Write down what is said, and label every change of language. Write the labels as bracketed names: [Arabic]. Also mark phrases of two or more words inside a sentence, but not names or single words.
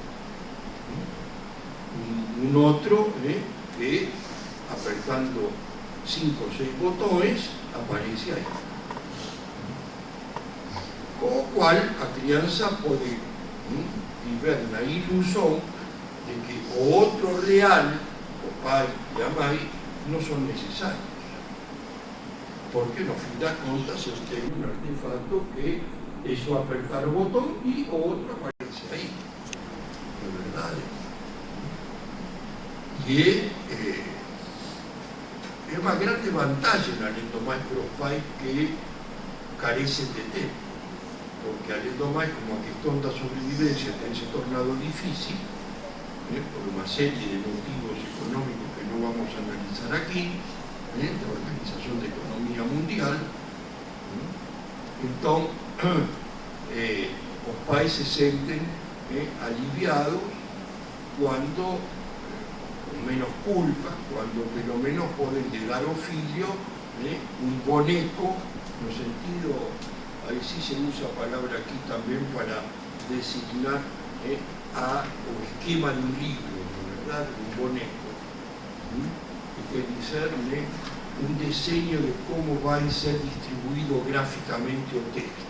[Portuguese] Un outro que, apertando 5 ou 6 botões, aparece aí. [Galician] Con o cual, a crianza pode viver na ilusión de que o outro real, o pai e a mãe, non son necesarios. [Portuguese] porque no fin das contas eu tenho un artefacto que é só apertar o botón e o outro aparece aí, de verdade. E é uma grande vantagem, além do mais, para os pais que carecen de tempo, porque além do mais, como a questão da sobrevivencia tem se tornado difícil, por uma série de motivos económicos que não vamos a analizar aqui, da Organização da Economia Mundial, então os pais se sentem aliviados quando, [Galician] con menos culpa, cuando pelo menos poden dar ao filho un boneco, no sentido, aí sí se usa a palabra aquí tamén para designar o esquema de un libro, ¿verdad? [Portuguese] Un boneco, que quer dizer un diseño de como vai ser distribuído gráficamente o texto.